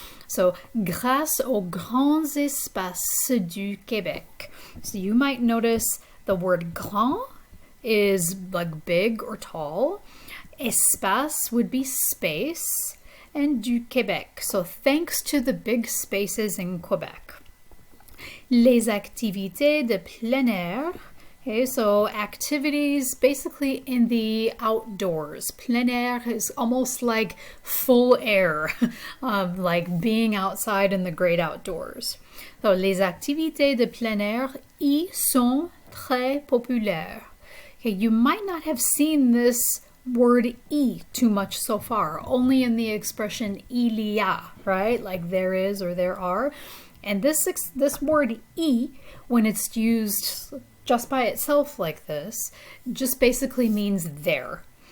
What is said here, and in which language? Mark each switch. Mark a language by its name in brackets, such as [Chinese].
[French] So, grâce aux grands espaces du Québec. [English] So you might notice the word grand is like big or tall. Espace would be space. And [French] du Québec. [English] So thanks to the big spaces in Quebec. [French] Les activités de plein air. [English] Okay, so activities basically in the outdoors. [French] Plein air [English] is almost like full air, like being outside in the great outdoors. [French] So les activités de plein air y sont très populaires. [English] Okay, you might not have seen this word y too much so far, only in the expression [French] il y a, [English] right? Like there is or there are. And this word y, when it's used just by itself like this, just basically means there.